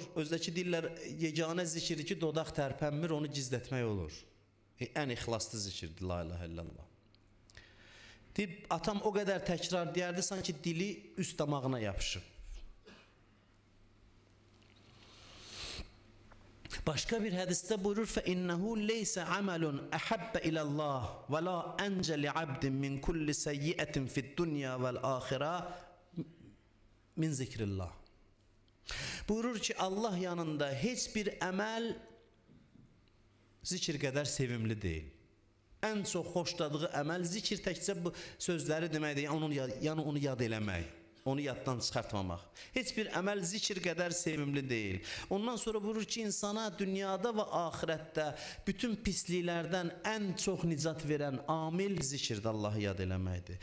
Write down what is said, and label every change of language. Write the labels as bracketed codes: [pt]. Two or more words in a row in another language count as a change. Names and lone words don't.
[az] Özdəki dillər yeganə zikirdir ki, dodaq tərpənmir, onu gizlətmək olur. Ən ixlaslı zikirdir [ar] لا إله إلا الله. [az] Deyib, atam o qədər təkrar deyərdi, sanki dili üst damağına yapışıb. Başqa bir hədisdə buyurur: [ar] فَإِنَّهُ لَيْسَ عَمَلٌ أَحَبَّ إِلَى اللّٰهِ وَلَا أَنْجَ لِعَبْدٍ مِنْ كُلِّ سَيِّئَةٍ فِي الدُّنْيَا وَالْآخِرَةِ مِنْ ذِكْرِ اللّٰهِ. [az] Buyurur ki, Allah yanında heç bir əməl zikir qədər sevimli deyil. Ən çox xoşladığı əməl zikir, təkcə bu sözləri deməkdir, yəni onu yad eləmək, onu yaddan çıxartmamaq. Heç bir əməl zikir qədər sevimli deyil. Ondan sonra buyurur ki, insana dünyada və axirətdə bütün pisliklərdən ən çox nicat verən amil zikirdə Allahı yad eləməkdir.